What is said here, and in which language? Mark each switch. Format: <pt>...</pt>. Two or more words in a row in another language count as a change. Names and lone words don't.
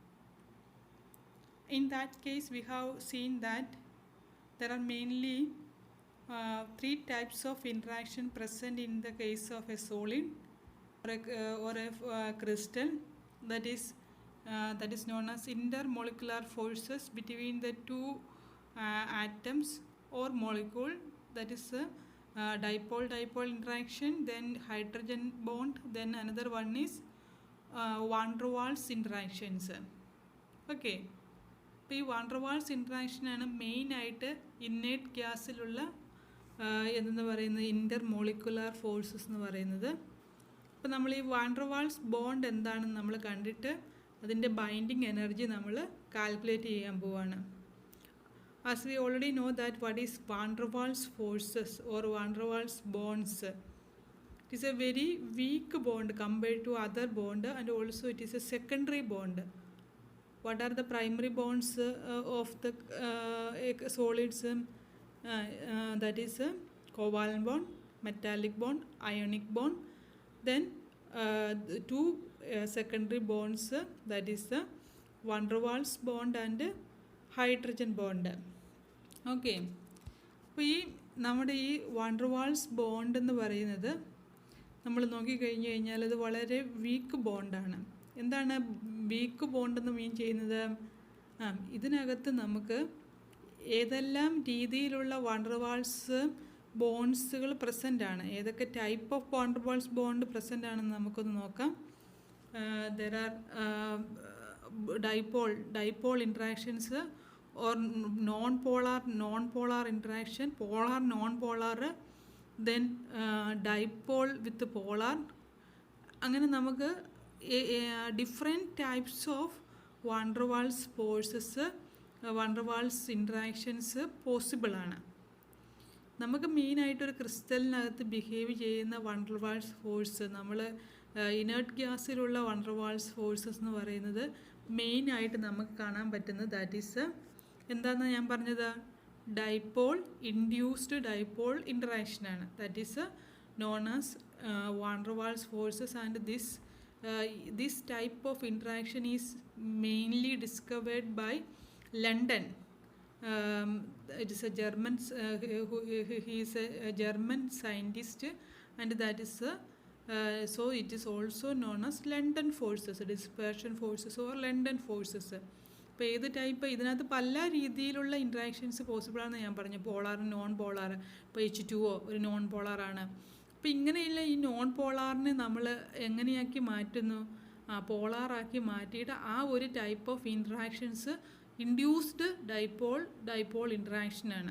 <en>In that case, we have seen that there are mainly three types of interaction present in the case of a solid or a crystal, that is known as intermolecular forces between the two atoms or molecule, that is dipole interaction, then hydrogen bond, then another one is van der Waals interactions.</en> <ml>Okay, അപ്പോൾ ഈ വാൻ ഡെർ വാൾസ് ഇൻട്രാക്ഷനാണ് മെയിനായിട്ട് ഇന്നേർട്ട് ഗ്യാസിലുള്ള എന്തെന്ന് പറയുന്നത്</ml> <en>intermolecular forces</en> <ml>എന്ന് പറയുന്നത്. അപ്പോൾ നമ്മൾ ഈ വാൻ ഡെർ വാൾസ് ബോണ്ട് എന്താണെന്ന് നമ്മൾ കണ്ടിട്ട് അതിൻ്റെ</ml> <en>binding energy</en> <ml>നമ്മൾ കാൽക്കുലേറ്റ് ചെയ്യാൻ പോവാണ്.</ml> <en>As we already know that what is van der Waals forces or van der Waals bonds. It is a very weak bond compared to other bond and also it is a secondary bond. What are the primary bonds of the solids? That is covalent bond, metallic bond, ionic bond. Then two secondary bonds, that is van der Waals bond and hydrogen bond.</en> <ml>Okay, അപ്പോൾ ഈ നമ്മുടെ ഈ വാൻ ഡെർ വാൾസ് ബോണ്ട് എന്ന് പറയുന്നത് നമ്മൾ നോക്കിക്കഴിഞ്ഞ് കഴിഞ്ഞാൽ അത് വളരെ വീക്ക് ബോണ്ടാണ്. എന്താണ് വീക്ക് ബോണ്ടെന്ന് മീൻ ചെയ്യുന്നത്? ഇതിനകത്ത് നമുക്ക് ഏതെല്ലാം രീതിയിലുള്ള വാൻ ഡെർ വാൾസ് ബോണ്ട്സുകൾ പ്രസൻ്റ് ആണ്, ഏതൊക്കെ</ml> <en>type of</en> <ml>വാൻ ഡെർ വാൾസ് ബോണ്ട് പ്രസൻ്റ് ആണെന്ന് നമുക്കൊന്ന് നോക്കാം.</ml> <en>There are dipole interactions or non polar interaction, polar non polar, then dipole with polar.</en> <ml>അങ്ങനെ നമുക്ക്</ml> <en>different types of van der Waals forces, van der Waals interactions</en> <ml>പോസിബിൾ ആണ്. നമുക്ക് മെയിനായിട്ടൊരു ക്രിസ്റ്റലിനകത്ത് ബിഹേവ് ചെയ്യുന്ന van der Waals ഫോഴ്സ്, നമ്മൾ ഇനേർട്ട് ഗ്യാസിലുള്ള van der Waals ഫോഴ്സസ് എന്ന് പറയുന്നത് മെയിനായിട്ട് നമുക്ക് കാണാൻ പറ്റുന്നത്</ml> <en>that is</en> <ml>എന്താണെന്ന് ഞാൻ പറഞ്ഞത്,</ml> <en>induced dipole</en> <ml>ഇൻട്രാക്ഷനാണ്.</ml> <en>that is known as van der Waals ഫോഴ്സസ്. ആൻഡ് this type of interaction is mainly discovered by London. It is a German, he is a German scientist, and that is so it is also known as London forces, dispersion forces or London forces.</en> <ml>അപ്പോൾ ഏത് ടൈപ്പ്, ഇതിനകത്ത് പല രീതിയിലുള്ള ഇൻട്രാക്ഷൻസ് പോസിബിളാണെന്ന് ഞാൻ പറഞ്ഞു.</ml> <en>polar, non polar.</en> <ml>ഇപ്പോൾ H2O ഒരു നോൺ പോളാറാണ്. അപ്പോൾ ഇങ്ങനെയുള്ള ഈ നോൺ പോളാറിനെ നമ്മൾ എങ്ങനെയാക്കി മാറ്റുന്നു? പോളാറാക്കി മാറ്റിയിട്ട് ആ ഒരു</ml> <en>type of interactions induced dipole</en> <ml>ഇൻട്രാക്ഷനാണ്.</ml>